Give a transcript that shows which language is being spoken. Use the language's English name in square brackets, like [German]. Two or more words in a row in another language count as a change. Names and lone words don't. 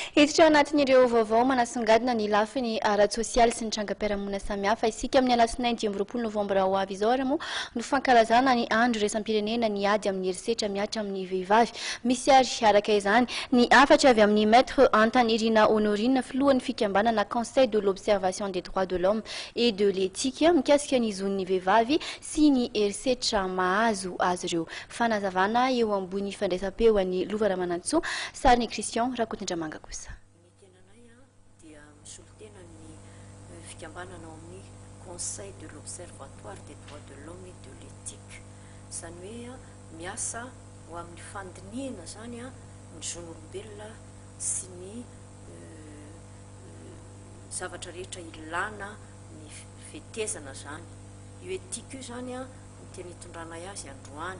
[Malagasy] Hiditra anatin'ireo vaovao manasongadina ny lafiny ara-tsosialy sy ny trangam-piarahamonina samihafa isika amin'ny alasinainy 10 novambra ho avy izao moa no fankalazana ny andro raisam-pirenena ny ady amin'ny herisetra miatra amin'ny vehivavy. Misy araka izany ny afatra avy amin'ny maître Antany Irina Honorine filohan'ny fikambanana Conseil de l'observation des droits de l'homme et de l'éthique mikasika ny zon'ny vehivavy sy ny herisetra mahazo azy ireo. Fanazavana eo ambony fandraisam-peo an'ny Lova Ramanantsoa, Sariny Christian Rakotindramanga kosa. Dia misolitena ny fikambanana ao amin'ny Conseil de l'observatoire des droits de l'homme et de l'éthique. Izany hoe miasa ho amin'ny fandiniana zany ny zon'olombelona sy ny zavatra rehetra ilana ny fetezana zany. Io éthique io zany ny tena hitondrana azy androany.